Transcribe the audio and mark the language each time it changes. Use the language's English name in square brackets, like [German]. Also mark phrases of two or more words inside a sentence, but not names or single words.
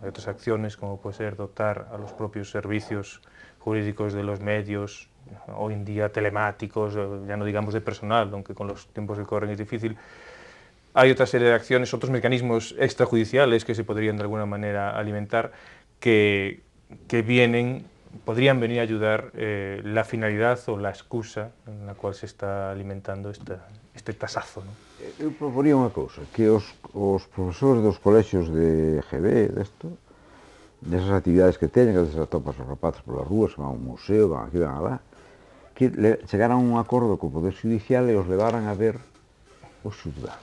[Spanish] Hay otras acciones, como puede ser dotar a los propios servicios jurídicos de los medios, hoy en día telemáticos, ya no digamos de personal, aunque con los tiempos que corren es difícil. Hay otra serie de acciones, otros mecanismos extrajudiciales que se podrían de alguna manera alimentar, que podrían venir a ayudar la finalidad o la excusa en la cual se está alimentando este tasazo, ¿no? [Galician] Eu proporía unha cousa, que os profesores dos colexios de GB, desas actividades que teñen, que desas atopas os rapaces polas rúas, que van a un museo, van aquí, van alá, que chegaran a un acordo co Poder Judicial e os levaran a ver os xulgados.